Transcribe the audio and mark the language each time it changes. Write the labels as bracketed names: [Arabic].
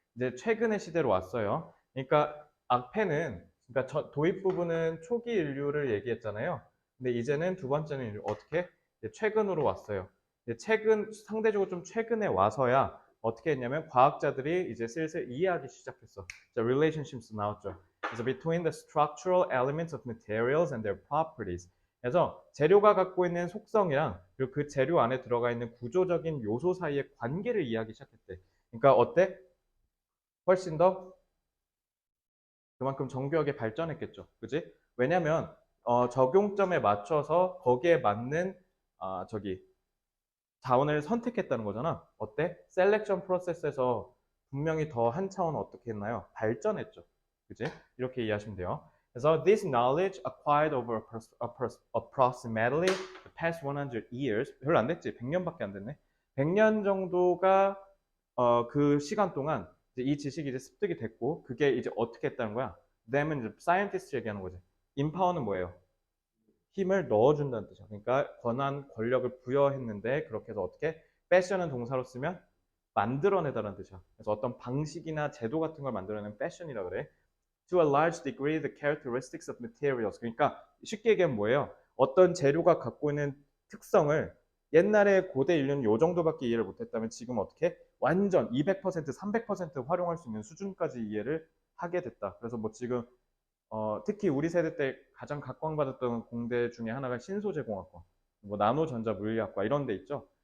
[Korean] 이제 최근의 시대로 왔어요. 그러니까 앞에는 그러니까 도입 부분은 초기 인류를 얘기했잖아요. 근데 이제는 두 번째는 인류 어떻게? 최근으로 왔어요. 상대적으로 좀 최근에 와서야 어떻게 했냐면 과학자들이 이제 슬슬 이해하기 시작했어. 자, relationships 나왔죠. 그래서 [English] between the structural elements of materials and their properties. [Korean] 그래서 재료가 갖고 있는 속성이랑 그리고 그 재료 안에 들어가 있는 구조적인 요소 사이의 관계를 이해하기 시작했대. 그러니까 어때? 훨씬 더 그만큼 정교하게 발전했겠죠. 그지? 왜냐면 적용점에 맞춰서 거기에 맞는 저기 자원을 선택했다는 거잖아. 어때? 셀렉션 프로세스에서 분명히 더 한 차원 어떻게 했나요? 발전했죠. 그지? 이렇게 이해하시면 돼요. 그래서 [English] this knowledge acquired over approximately the past 100 years [Korean] 별로 안 됐지? 100년밖에 안 됐네. 100년 정도가 그 시간 동안 이 지식이 이제 습득이 됐고 그게 이제 어떻게 했다는 거야? them은 이제 scientist 얘기하는 거지. empower는 뭐예요? 힘을 넣어준다는 뜻이야. 그러니까 권한, 권력을 부여했는데 그렇게 해서 어떻게? 패션은 동사로 쓰면 만들어내다라는 뜻이야. 그래서 어떤 방식이나 제도 같은 걸 만들어내는 패션이라 그래. [English] To a large degree, the characteristics of materials. [Korean] 그러니까 쉽게 얘기하면 뭐예요? 어떤 재료가 갖고 있는 특성을 옛날에 고대 인류는 요 정도밖에 이해를 못했다면 지금 어떻게? 완전 200%, 300% 활용할 수 있는 수준까지 이해를 하게 됐다. 그래서 뭐 지금 특히 우리 세대 때 가장 각광받았던 공대 중에 하나가 신소재공학과, 뭐 나노전자 물리학과 이런 데 있죠.